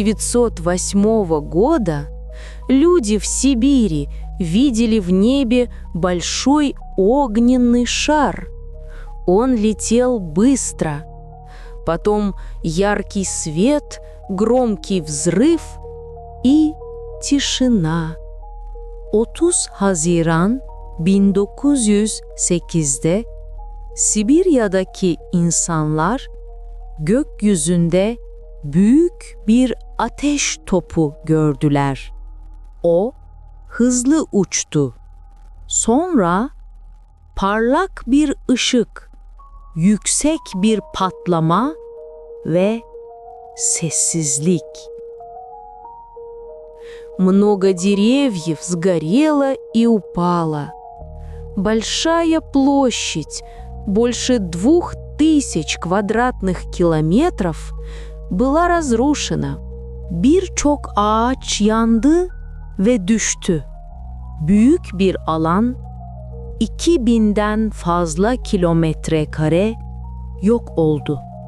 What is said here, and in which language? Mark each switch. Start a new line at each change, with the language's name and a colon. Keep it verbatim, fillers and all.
Russian: тридцатого июня тысяча девятьсот восьмого года люди в Сибири видели в небе большой огненный шар. Он летел быстро. Потом яркий свет, громкий взрыв и тишина.
Turkish: otuz Haziran bin dokuz yüz sekizde Sibirya'daki insanlar gökyüzünde büyük bir ateş topu gördüler. O hızlı uçtu. Sonra parlak bir ışık, yüksek bir patlama ve sessizlik.
Russian: Много деревьев сгорело и упало. Большая площадь, больше двух тысяч квадратных километров, была разрушена.
Turkish: Birçok ağaç yandı ve düştü. Büyük bir alan, iki binden fazla kilometre kare yok oldu.